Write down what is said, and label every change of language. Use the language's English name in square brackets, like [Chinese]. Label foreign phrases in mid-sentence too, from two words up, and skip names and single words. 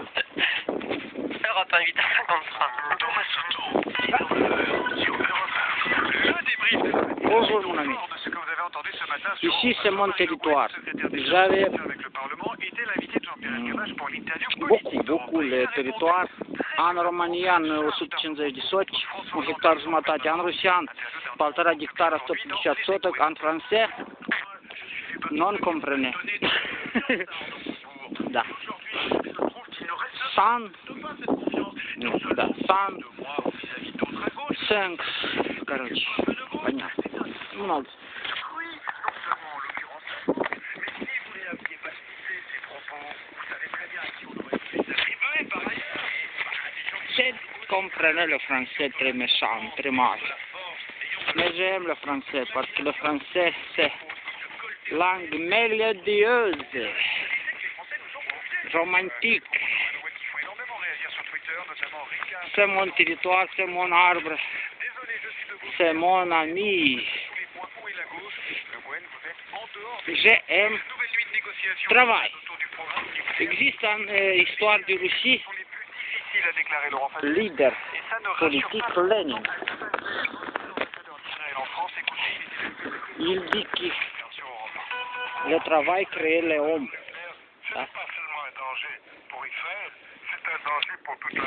[French] Europe 1, 8h53. Thomas Soto, 19h sur Europe 1. Le débrief Bonjour mon ami. de ce que vous avez entendu ce matin sur Ici c'est mon territoire. J'avais avec le Parlement était l'invité de Jean-Pierre Elkabbach pour l'interview beaucoup le territoire. [Romanian] În România, în 150 de soci, un hectar jumătate, în rusian, 1,5 hectare, 150 sotок, în francez, [French] non comprenez. [Romanian] Da. San, [Russian] да, Сан, 5, короче, понятно. Много. [French] Je comprenais le français très méchant, très mal. Mais j'aime le français parce que le français c'est langue mélodieuse, romantique. C'est mon territoire, c'est mon arbre, c'est mon ami. J'aime travail. [Romanian] Existe în istoria de Russie [French] Difficile à déclarer Laurent Fabius. lider Et ça ne rassure politique pas. Lénine. En France, écoutez, Il dit que sur Europe 1. le travail crée l'homme. Ce n'est pas seulement un danger pour Israël, c'est un danger pour toute la